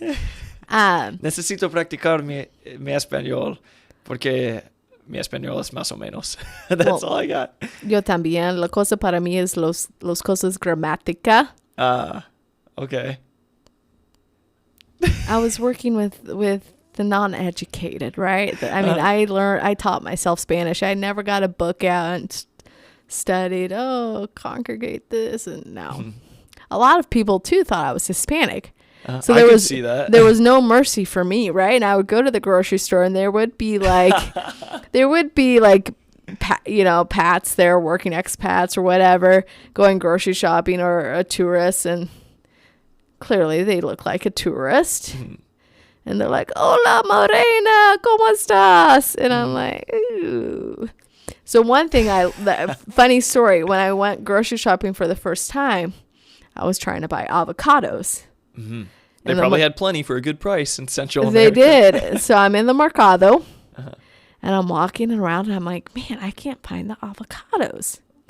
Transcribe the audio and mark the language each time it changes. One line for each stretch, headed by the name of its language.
Spanish: Necesito practicar mi español porque mi español es más o menos.
English: That's all I got.
Spanish: Yo también. La cosa para mí es los cosas gramática.
English: Okay. I was working with the non-educated, right? I mean, I taught myself Spanish. I never got a book out and studied, congregate this, and no. A lot of people too thought I was Hispanic. So I could see that. There was no mercy for me, right? And I would go to the grocery store, and there would be like Pats there, working expats or whatever, going grocery shopping, or a tourist, and clearly they look like a tourist. And they're like,
Spanish: hola, morena, ¿cómo estás?
English: And I'm like, ooh. So one thing, funny story, when I went grocery shopping for the first time, I was trying to buy avocados. They probably had plenty for a good price in Central America. They did. So I'm in the mercado, and I'm walking around, and I'm like, man, I can't find the avocados.